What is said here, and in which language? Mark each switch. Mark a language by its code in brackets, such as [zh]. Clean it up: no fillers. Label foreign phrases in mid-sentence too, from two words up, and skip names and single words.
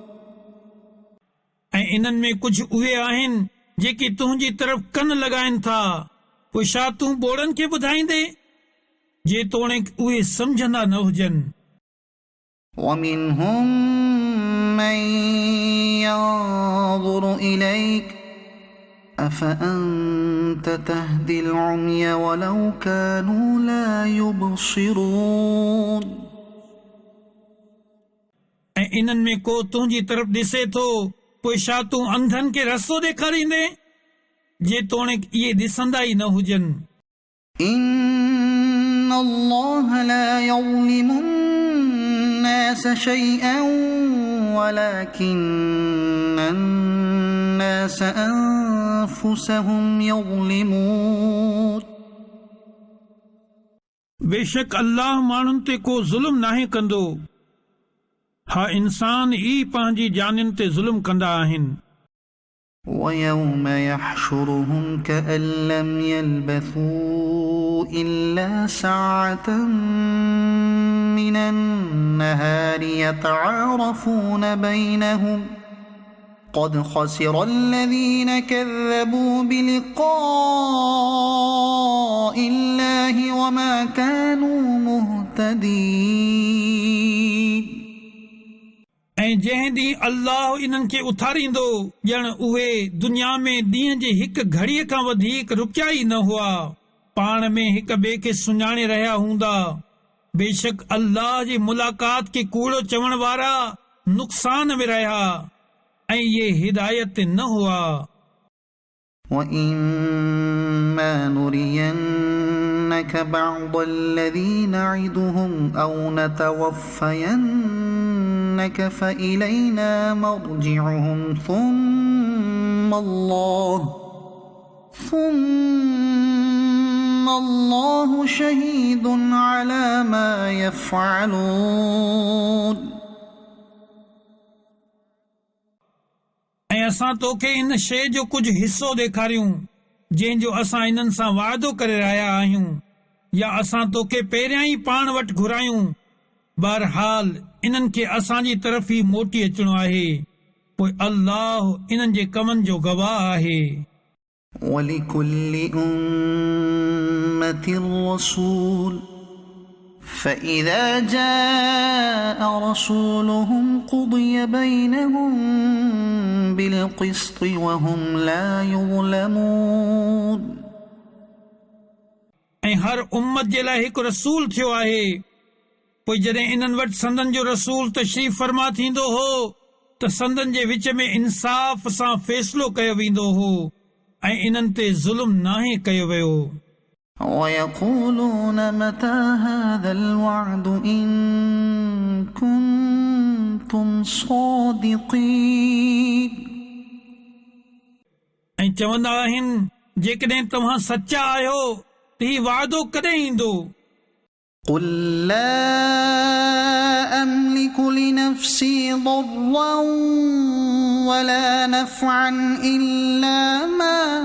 [sd] ऐं इन्हनि में कुझु उहे आहिनि जेके तुंहिंजी तरफ़ कन लॻाइनि था। पोइ छा तूं ॿोड़नि खे ॿुधाईंदे जेतोणीकि उहे सम्झंदा न हुजनि। [ar] ومنهم من ينظر إليك أفأنت تهدي العمي ولو كانوا لا يبصرون [sd] ऐं इन्हनि में को तुंहिंजी तरफ़ ॾिसे थो, पोइ छा तूं अंधनि खे रस्तो ॾेखारींदे जेतोणीकि इहे ॾिसंदा ई न हुजनि। [ar] إن الله لا يظلم الناس شيئا ولكن الناس أنفسهم يظلمون [sd] बेशक अल्लाह माण्हुनि ते को ज़ुल्म नाहे कंदो। हा, इंसान ई पंहिंजी जानियुनि ते ज़ुल्म कंदा आहिनि। [ar] ويوم يحشرهم كأن لم يلبثوا إلا ساعة من النهار يتعارفون بينهم قد خسر الذين كذبوا بلقاء الله وما كانوا مهتدين [sd] ऐं जंहिं ॾींहुं अल्लाह इन्हनि खे उथारींदो ॼण उहे दुनिया में ॾींहं जे हिक घड़ीअ खां वधीक रुकिया ई न हुआ, पाण में हिक ॿिए खे सुञाणे रहिया हूंदा। बेशक अल्लाह जी मुलाक़ात खे कूड़ो चवण वारा नुक़सान में रहिया ऐं ये हिदायत न हुआ। [ar] وَإِمَّا نُرِيَنَّكَ بَعْضَ الَّذِي نَعِدُهُمْ أَوْ نَتَوَفَّيَنَّكَ فَإِلَيْنَا مَرْجِعُهُمْ ثُمَّ اللَّهُ شَهِيدٌ عَلَى مَا يَفْعَلُونَ [sd] ऐं असां तोखे इन शइ जो कुझु हिसो ॾेखारियूं जंहिंजो असां इन्हनि सां वाइदो करे रहिया आहियूं, या असां तोखे पहिरियां ई पाण वटि घुरायूं। बहरहाल इन्हनि खे असांजी तरफ़ ई मोटी अचणो आहे, पोइ अल्लाह इन्हनि जे कमनि जो गवाह आहे। [ar] وَلِكُلِّ أُمَّةٍ رَّسُولٌ فَإِذَا جَاءَ رَسُولُهُمْ قُضِيَ بَيْنَهُم بِالْقِسْطِ وَهُمْ لَا يُظْلَمُونَ [sd] ऐं हर उम्मत जे लाइ हिकु रसूल थियो आहे। पोइ जॾहिं इन्हनि वटि संदन जो रसूल तशरीफ़ फरमा थींदो हो त संदन जे विच में इंसाफ़ सां फ़ैसिलो कयो वेंदो हो ऐं इन्हनि ते ज़ुल्म नाहे कयो वियो। [ar] وَيَقُولُونَ مَتَى هَذَا الْوَعْدُ إِن كُنتُمْ صَادِقِينَ [sd] ऐं चवंदा आहिनि जेकॾहिं तव्हां सचा आहियो त हीउ वाइदो कॾहिं ईंदो। [ar] قُل لَّا أَمْلِكُ لِنَفْسِي ضَرًّا وَلَا نَفْعًا إِلَّا مَا